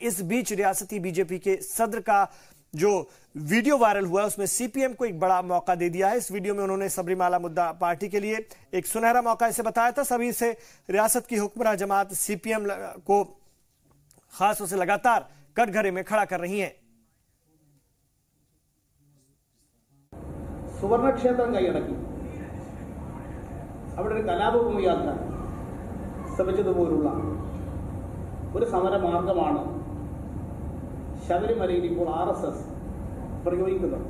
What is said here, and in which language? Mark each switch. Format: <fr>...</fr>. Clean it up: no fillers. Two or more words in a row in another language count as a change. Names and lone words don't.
<ur>لیکن اس بیچ ریاستی بی جے پی کے صدر کا جو</ur> <en>video viral</en> <ur>ہوا اس میں سی پی ایم کو ایک بڑا موقع دے دیا ہے. اس ویڈیو میں انہوں نے سبری مالا مدعا پارٹی کے لیے ایک سنہرا موقع اسے بتایا تھا. سبھی سے ریاست کی حکمران جماعت سی پی ایم کو خاص طور سے لگاتار کٹہرے میں کھڑا کر رہی ہے.</ur> <ml>സുവർണ ക്ഷേത്രം കൈയടക്കി അവിടെ ഒരു കലാപവും യാത്ര ശ്രമിച്ചതുപോലുള്ള ഒരു സമരമാർഗമാണ് ശബരിമലയിൽ ഇപ്പോൾ RSS പ്രയോഗിക്കുന്നത്.</ml>